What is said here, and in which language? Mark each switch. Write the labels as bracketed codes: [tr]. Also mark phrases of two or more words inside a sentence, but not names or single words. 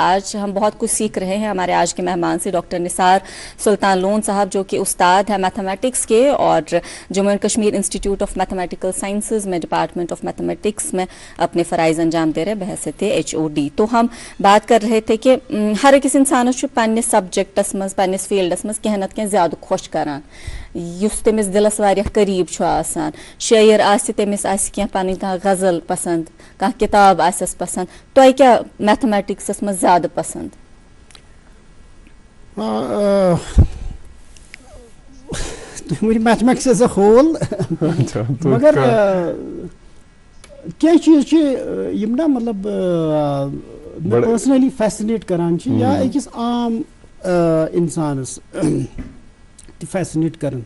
[ur] آج ہم بہت کچھ سیکھ رہے ہیں. ہمارے آج کے مہمان سے ڈاکٹر نثار سلطان لون صاحب جو کہ استاد ہیں میتھمیٹکس کے اور جموں اینڈ کشمیر انسٹیٹیوٹ آف میتھمیٹیکل سائنسز میں ڈپارٹمنٹ آف میتھمیٹکس میں اپنے فرائض انجام دے رہے بحیثیت HOD. تو ہم بات کر رہے تھے کہ [ks] ہر أکِس انسانس پننس سبجیکٹس مز پننس فیلڈس مز کینٛہہ نتہٕ کینٛہہ زیادٕ خۄش کران یُس تٔمِس دِلس واریاہ قریٖب چھُ آسان. شٲعر آسہِ تٔمِس آسہِ کینٛہہ پنٕنۍ کانٛہہ غزل پسنٛد, کانٛہہ کِتاب آسٮ۪س پسنٛد. تۄہہِ کیٛاہ میتھمیٹکسس منٛز زیادٕ پسنٛد؟ تُہۍ ؤنِو میتھمیٹکس [en] as a whole [ks] مگر کینٛہہ چیٖز چھِ یِم نا مطلب مےٚ [en] personally fascinate [ks] کران چھِ یا أکِس عام اِنسانس تہِ فیسِنیٹ کران.